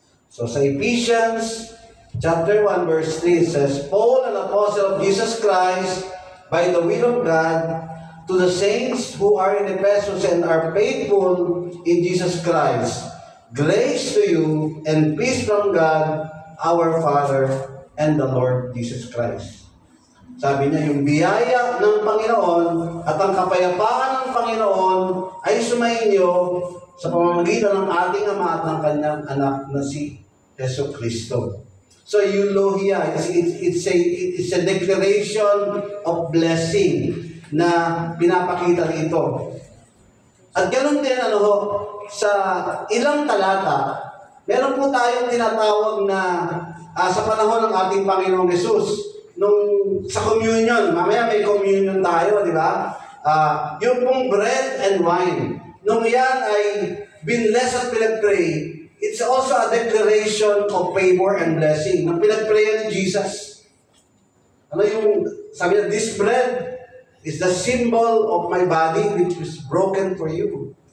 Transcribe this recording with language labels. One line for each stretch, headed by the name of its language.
English: So, sa Ephesians chapter 1 verse 3, it says, Paul, an apostle of Jesus Christ, by the will of God, to the saints who are in Ephesus and are faithful in Jesus Christ, grace to you and peace from God, our Father, and the Lord Jesus Christ.
Filipino: Sabi niya, yung biyaya ng Panginoon at ang kapayapaan ng Panginoon ay sumainyo sa pamamagitan ng ating Ama at ng kanyang anak na si Jesu Cristo.
English: So, eulogia, it's a declaration of blessing
Filipino: na pinapakita rito. At ganoon din, sa ilang talata, meron po tayong tinatawag na sa panahon ng ating Panginoong Jesus, sa communion, mamaya may communion tayo, di ba?
English: Yung pong bread and wine,
Filipino: nung yan ay binless at pinag-pray,
English: it's also a declaration of favor and blessing.
Filipino: Nung pinag-pray ni Jesus, sabi niya,
English: this bread is the symbol of my body which was broken for you.